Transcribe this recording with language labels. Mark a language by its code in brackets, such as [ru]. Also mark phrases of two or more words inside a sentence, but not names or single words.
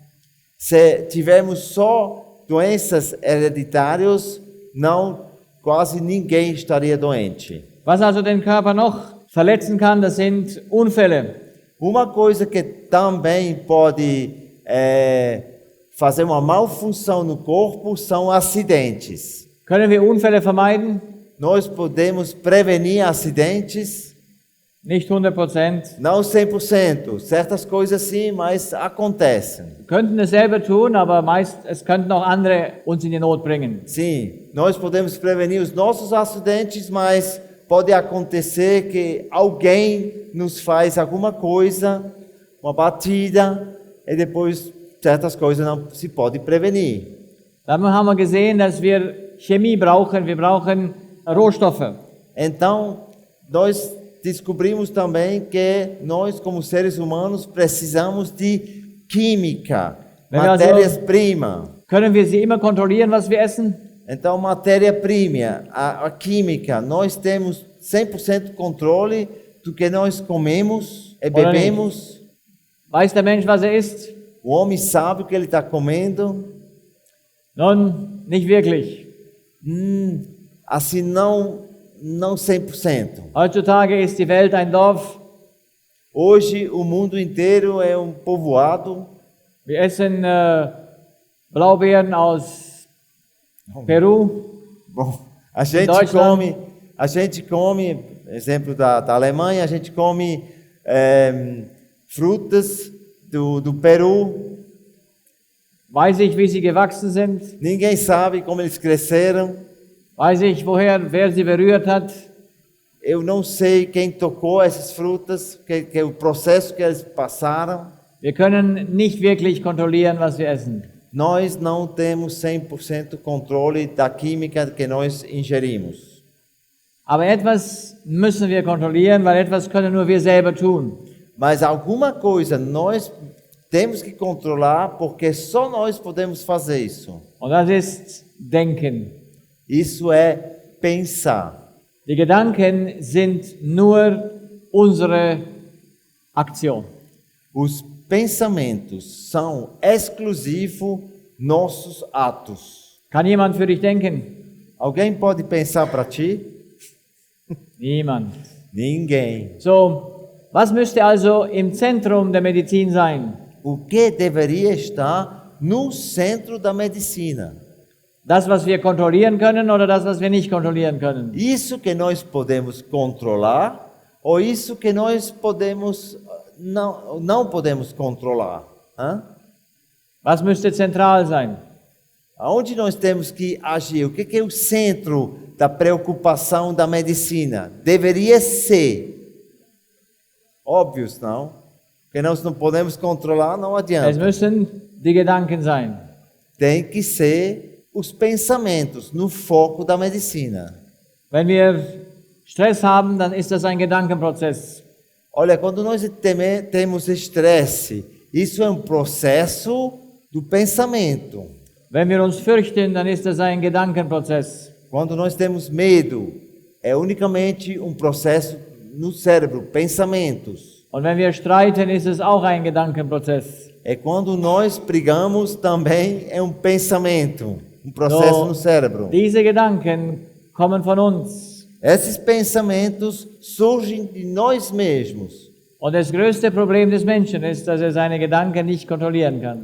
[pt] Se tivermos só doenças hereditárias, quase ninguém estaria doente. [de] Was also den Körper noch verletzen kann, das sind Unfälle. [pt] Uma coisa que também pode fazer uma malfunção no corpo são acidentes. [de] Können wir Unfälle vermeiden? [pt] Nós podemos prevenir acidentes, [de] Nicht 100%. [pt] não 100%. Certas coisas sim, mas acontecem. [de] Wir könnten es selber tun, aber es könnten auch andere uns in die Not bringen. [pt] Sim, nós podemos prevenir os nossos acidentes, mas pode acontecer que alguém nos faz alguma coisa, uma batida, e depois certas coisas não se pode prevenir. [de] Dann haben wir gesehen, dass wir Chemie brauchen, wir brauchen Rohstoffe. [pt] Então, nós descobrimos também que nós, como seres humanos, precisamos de química, matérias-primas. [de] Können wir sie immer kontrollieren, was wir essen? [pt] Então, matéria-prima, a química, nós temos 100% controle do que nós comemos e Olha aí. bebemos. [de] Weiß der Mensch, was isst? [pt] O homem sabe o que ele está comendo. [de] Nun, nicht wirklich. [pt] Assim, não 100%. [de] Heutzutage ist die Welt ein Dorf. [pt] Hoje, o mundo inteiro é um povoado. [de] Wir essen Blaubeeren aus Peru. [pt] Bom, Deutschland. a gente come, exemplo da Alemanha, a gente come frutas do Peru. [de] Weiß ich, wie sie gewachsen sind? [pt] Ninguém sabe como eles cresceram. [de] Weiß ich, wer sie berührt hat? [pt] Eu não sei quem tocou essas frutas, que o processo que eles passaram. [de] Wir können nicht wirklich kontrollieren, was wir essen. [pt] Nós não temos 100% controle da química que nós ingerimos. [de] Aber etwas müssen wir kontrollieren, weil etwas können nur wir selber tun. [pt] Mas alguma coisa nós temos que controlar, porque só nós podemos fazer isso. [de] Und das ist Denken. [pt] Isso é pensar. [de] Die Gedanken sind nur unsere Aktion. [pt] Os pensamentos são exclusivos nossos atos. [de] Kann jemand für dich denken? [pt] Alguém pode pensar para ti? [de] Niemand. [pt] Ninguém. [de] So, was müsste also im Zentrum der Medizin sein? [pt] O que deveria estar no centro da medicina? [de] Das, was wir kontrollieren können oder das, was wir nicht kontrollieren können? [pt] Isso que nós podemos controlar ou isso que nós podemos não podemos controlar? Hã? [de] Was müsste zentral sein? [pt] Aonde nós temos que agir? O que é o centro da preocupação da medicina? Deveria ser. Óbvio, não? Porque nós não podemos controlar, não [de] Es [pt] adianta. [de] müssen die Gedanken sein. [pt] Tem que ser os pensamentos no foco da medicina. [de] Wenn wir Stress haben, dann ist das ein Gedankenprozess. [pt] Olha, quando nós temos estresse, isso é um processo do pensamento. [de] Wenn wir uns fürchten, dann ist das ein Gedankenprozess. [pt] Quando nós temos medo, é unicamente um processo no cérebro, pensamentos. [de] Und wenn wir streiten, ist es auch ein Gedankenprozess. [pt] É quando nós brigamos, também é um pensamento, um processo [de] So, [pt] no cérebro. [de] diese Gedanken kommen von uns. [pt] Esses pensamentos surgem de nós mesmos. [de] Und das größte Problem des Menschen ist, dass er seine Gedanken nicht kontrollieren kann.